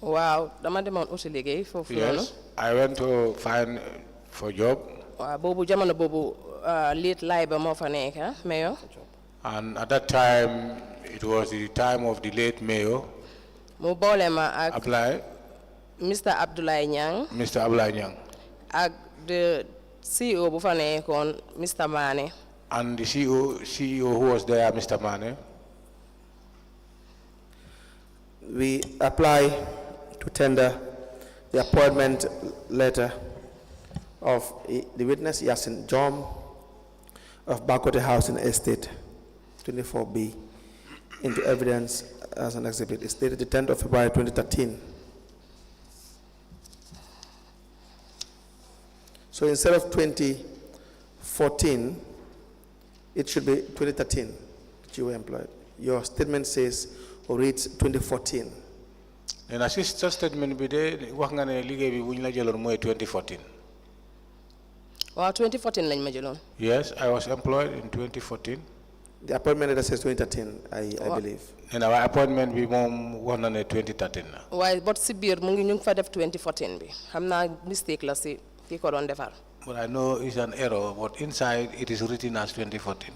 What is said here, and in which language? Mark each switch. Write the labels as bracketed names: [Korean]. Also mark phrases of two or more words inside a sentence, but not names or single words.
[Wolof] Wow, dama demoon uti liggéey foofu noonu. [English] Yes, I went to find for job. [Wolof] Waaw boobu jamono boobu late Liba moo fa nekk mayor. [English] And at that time, it was the time of the late mayor. [Wolof] Mu boole ma ak [English] Apply. Mr. Abdoulaye Nyang. Mr. Abdoulaye Nyang. [Wolof] Ak [English] the CEO [Wolof] bu fa nekkoon Mr. Mane. [English] And the CEO who was there, Mr. Mane. We apply to tender the appointment letter of the witness Yasin Jome of Bakote Housing Estate 24B into evidence as an exhibit. It's dated the 10th of February 2013. So instead of 2014, it should be 2013 that you were employed. Your statement says or reads 2014. And assist statement [Wolof] bi de wax nga ne liggéey bi buñ la jëloon mooy 2014. Waaw 2014 lañ ma jëloon. [English] Yes, I was employed in 2014. The appointment letter says 2013, I believe. And our appointment [Wolof] bi moom wax na ne 2013 la. Waaye bot si biir mu ngi ñu ngi fa def 2014 bi. Xam naa mistake la si ki ko doon defar. [English] But I know it's an error, but inside it is written as 2014.